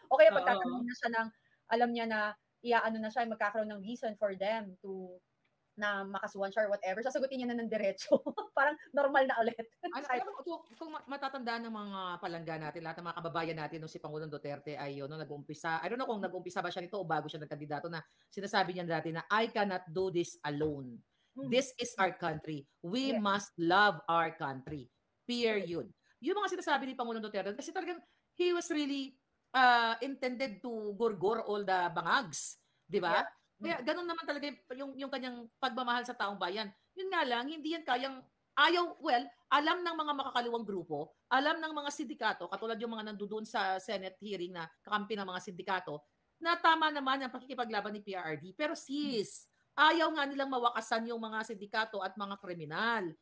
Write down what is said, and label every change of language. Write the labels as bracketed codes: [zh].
[tl] O kaya pagtatanong na siya ng, alam niya na, iaano na siya, magkakaroon ng [en] reason for them [tl] na makasuhan siya [en] or whatever, [tl] sasagutin niya na ng diretso. Parang normal na ulit. Kung matatandaan ng mga palangga natin, lahat ng mga kababayan natin nung si Pangulong Duterte ay nag-uumpisa, [en] I don't know [tl] kung nag-uumpisa ba siya nito o bago siya nagkandidato na sinasabi niya dati na [en] I cannot do this alone. This is our country. We must love our country. Period. [tl] Yung mga sinasabi ni Pangulong Duterte, kasi talagang [en] he was really intended to gorgor all the bangags. [tl] Di ba? Kaya ganun naman talaga yung kanyang pagmamahal sa taong bayan. Yun nga lang, hindi yan kayang alam ng mga makakaliwang grupo, alam ng mga sindikato, katulad yung mga nandoon sa Senate hearing na kakampi ng mga sindikato, na tama naman ang pakikipaglaban ni PRRD. Pero sis, ayaw nga nilang mawakasan yung mga sindikato at mga kriminal.